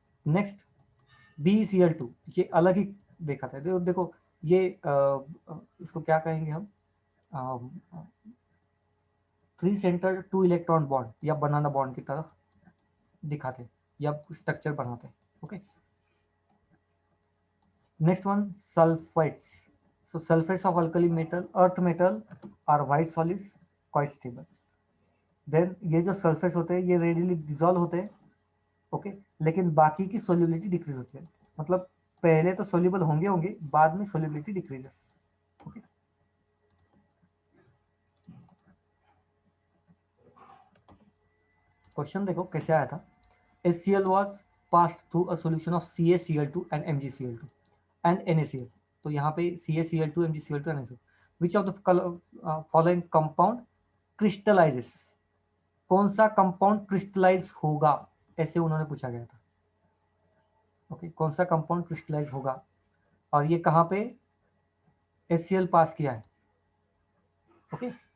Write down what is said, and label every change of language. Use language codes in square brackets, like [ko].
[hi] Next, BeCl2 ये अलग ही देखा था। देखो ये इसको क्या कहेंगे हम, 3 सेंटर 2 इलेक्ट्रॉन बॉन्ड या बनाना बॉन्ड की तरफ दिखाते या स्ट्रक्चर बनाते, okay. Next one, sulphates. [en] So sulfates of alkali metal, earth metal are white solids, quite stable. [hi] Then ये जो सल्फेट्स होते हैं ये रेडिली डिजोल्व होते हैं, ओके। लेकिन बाकी की सोल्युबिलिटी डिक्रीज होती है, मतलब पहले तो सोल्यूबल होंगे होंगे, बाद में सोल्युबिलिटी डिक्रीजेस, ओके। क्वेश्चन देखो कैसे आया था। [en] HCl was passed through a solution of CaCl2 and MgCl2 and NaCl। [hi] तो यहाँ पे CaCl2 MgCl2 and NaCl, [en] which of the following compound crystallizes, [hi] कौन सा कंपाउंड क्रिस्टलाइज होगा, ऐसे उन्होंने पूछा गया था, ओके। कौन सा कंपाउंड क्रिस्टलाइज होगा, और ये कहाँ पे HCl पास किया है, ओके।